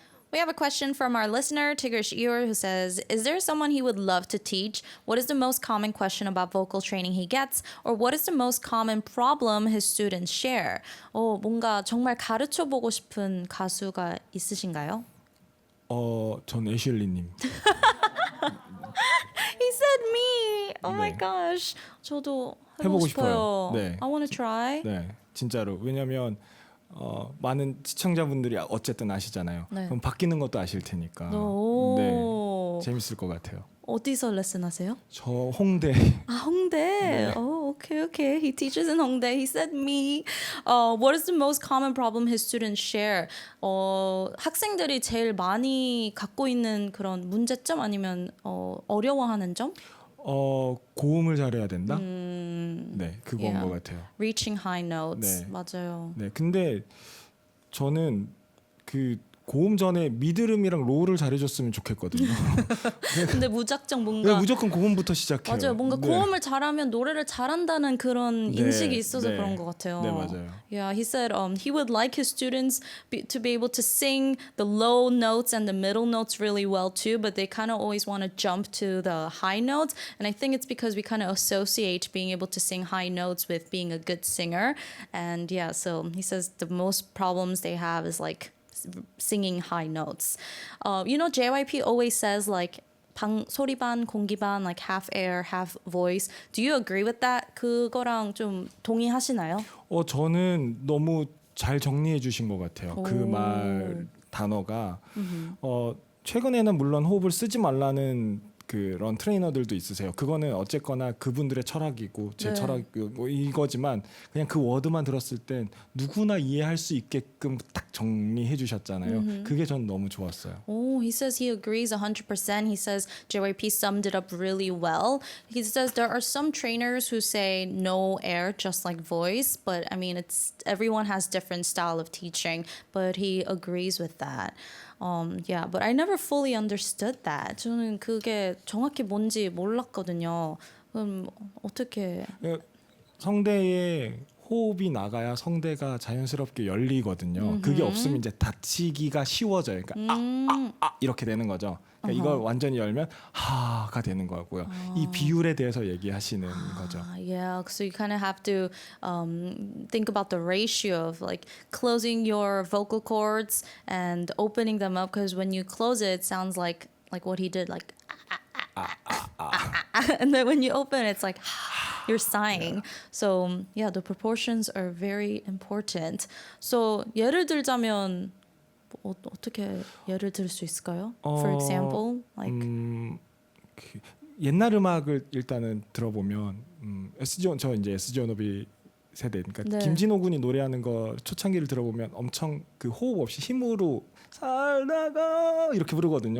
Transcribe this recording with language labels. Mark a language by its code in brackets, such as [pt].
[en] We have a question from our listener, Tigrish Ewer, who says, is there someone he would love to teach? What is the most common question about vocal training he gets? Or what is the most common problem his students share? [ko] 뭔가 정말 가르쳐보고 싶은 가수가 있으신가요? 전 애슐리님. [en] He said me. Oh my [ko] 네. [en] gosh. [ko] 저도 해보고 싶어요. 싶어요. 네. [en] I want to try. [ko] 네, 진짜로. 왜냐면 많은 시청자분들이 어쨌든 아시잖아요. 네. 그럼 바뀌는 것도 아실 테니까. 오. 네, 재밌을 것 같아요. 어디서 레슨하세요? 저 홍대. 아, 홍대. 네. 오, [en] Okay. He teaches in Hongdae. He said me. What is the most common problem his students share? [ko] 학생들이 제일 많이 갖고 있는 그런 문제점 아니면 어려워하는 점? 고음을 잘해야 된다. 네, 그거인 [en] Yeah. [ko] 것 같아요. [en] Reaching high notes. [ko] 네. 맞아요. 네, 근데 저는 그 고음 전에 미드음이랑 로우를 잘해줬으면 좋겠거든요. 근데 무작정 네, 뭔가 무조건 고음부터 시작해요. 맞아요. 뭔가 네. 고음을 잘하면 노래를 잘한다는 그런 네, 인식이 있어서 네. 그런 것 같아요. 네, 맞아요. [en] Yeah, he said he would like his students to be able to sing the low notes and the middle notes really well too, but they kind of always want to jump to the high notes. And I think it's because we kind of associate being able to sing high notes with being a good singer. And yeah, so he says the most problems they have is like singing high notes. JYP always says like [ko] 소리 반, 공기 반, [en] like half air, half voice. Do you agree with that? [ko] 그거랑 좀 동의하시나요? 저는 너무 잘 정리해 주신 것 같아요. 그 말 단어가 최근에는 물론 호흡을 쓰지 말라는 그런 트레이너들도 있으세요. 그거는 어쨌거나 그분들의 철학이고 제 네. 철학이고 뭐 이거지만 그냥 그 워드만 들었을 땐 누구나 이해할 수 있게끔 딱 정리해 주셨잖아요. 그게 전 너무 좋았어요. [en] Oh, he says he agrees 100%. He says JYP summed it up really well. He says there are some trainers who say no air, just like voice, but I mean, everyone has different style of teaching, but he agrees with that. Yeah, but I never fully understood that. [ko] 저는 그게 정확히 뭔지 몰랐거든요. 그럼 어떻게? 성대에 호흡이 나가야 성대가 자연스럽게 열리거든요. 그게 없으면 이제 닫히기가 쉬워져요. 그러니까 이렇게 되는 거죠. 그러니까 이걸 완전히 열면 하가 되는 거고요. 이 비율에 대해서 얘기하시는 거죠. [en] Yeah, so you kind of have to think about the ratio of like closing your vocal cords and opening them up, because when you close it, it sounds like what he did, like and then when you open it, it's like you're sighing. So yeah, the proportions are very important. So [ko] 예를 들자면 어떻게 예를 들 수 있을까요? [en] For example, like [ko] 그 옛날 음악을 일단은 들어보면 저 이제 SG 워너비 세대, 그러니까 네. 김진호 군이 노래하는 거 초창기를 들어보면 엄청 그 호흡 없이 힘으로 살다가 이렇게 부르거든요.